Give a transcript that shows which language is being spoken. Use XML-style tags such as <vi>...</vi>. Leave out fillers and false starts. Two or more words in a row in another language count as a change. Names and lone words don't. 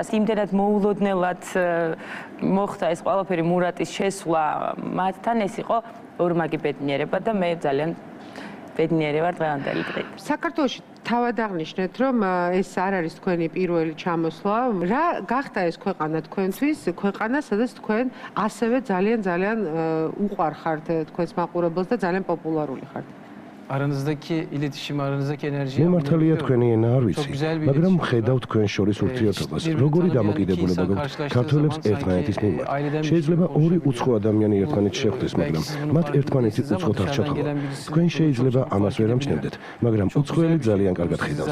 <ka>იმდენად მოულოდნელად მოხდა ეს ყველაფერი მურატის შესვლა მათთან, ეს იყო ორმაგი ბედნიერება და მე ძალიან ბედნიერი ვარ დღევანდელი დღით. საქართველოში თავად აღნიშნეთ, რომ ეს არ არის თქვენი პირველი ჩამოსვლა. რა გახდა ეს ქვეყანა თქვენთვის? ქვეყანა, სადაც თქვენ ასევე ძალიან უყვარხართ თქვენს მაყურებელს და ძალიან პოპულარული ხართ.</ka> <tr>Aranızdaki iletişim, aranızdaki enerji.</tr> <ka>მართალია თქვენი ენა არ ვიცი, მაგრამ ხედავ თქვენ შორის ურთიერთობას, როგორი დამოკიდებულება გაქვთ ქართველებს ერთმანეთის მიმართ. შეიძლება ორი უცხო ადამიანი ერთმანეთს შეხვდეს, მაგრამ მათ ერთმანეთი უცხოდ არ ჩათხოვა. თქვენ შეიძლება ამას ვერ ამჩნევდეთ, მაგრამ უცხოელი ძალიან კარგად ხედავს.</ka>